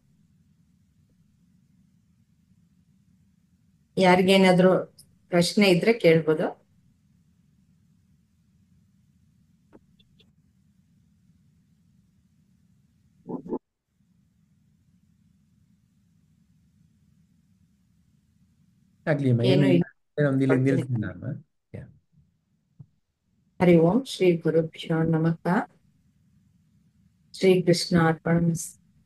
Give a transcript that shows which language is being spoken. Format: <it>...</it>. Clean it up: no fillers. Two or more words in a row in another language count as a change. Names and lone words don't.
<kn>ಯಾರಿಗೇನಾದ್ರೂ ಪ್ರಶ್ನೆ ಇದ್ರೆ ಕೇಳ್ಬೋದು. ಆಗ್ಲಿ ಅಮ್ಮ, ಏನು ಏನು ಇಲ್ಲ. ಇಲ್ಲ. ಒಂದು ಇಲ್ಲಿ ಕೊಡ್ತೀನಿ. ನಿಲ್ತೀನಿ ಅಮ್ಮ. ಯಾ.</kn> <sa>ಹರಿ ಓಂ ಶ್ರೀ ಗುರುಭ್ಯೋ ನಮಃ. ಶ್ರೀ ಕೃಷ್ಣ ಅರ್ಪಣಮಸ್ತು.</sa>